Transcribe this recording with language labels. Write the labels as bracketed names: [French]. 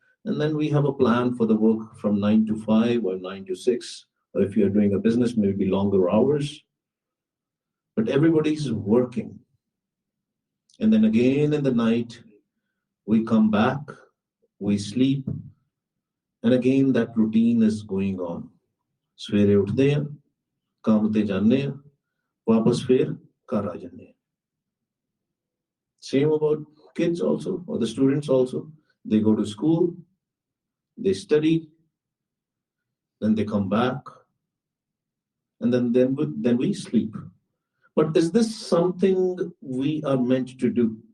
[English] And then we have a plan for the work from 9 to 5 or 9 to 6. Or if you're doing a business, maybe longer hours. But everybody's working. And then again in the night, we come back, we sleep. And again, that routine is going on. [Punjabi] ਸਵੇਰੇ ਉੱਠਦੇ ਹਾਂ, ਕੰਮ ਤੇ ਜਾਂਦੇ ਹਾਂ, ਵਾਪਸ ਫਿਰ ਘਰ ਆ ਜਾਂਦੇ ਹਾਂ. [English] Same about kids also, or the students also. They go to school, they study, then they come back, and then we sleep. But is this something we are meant to do?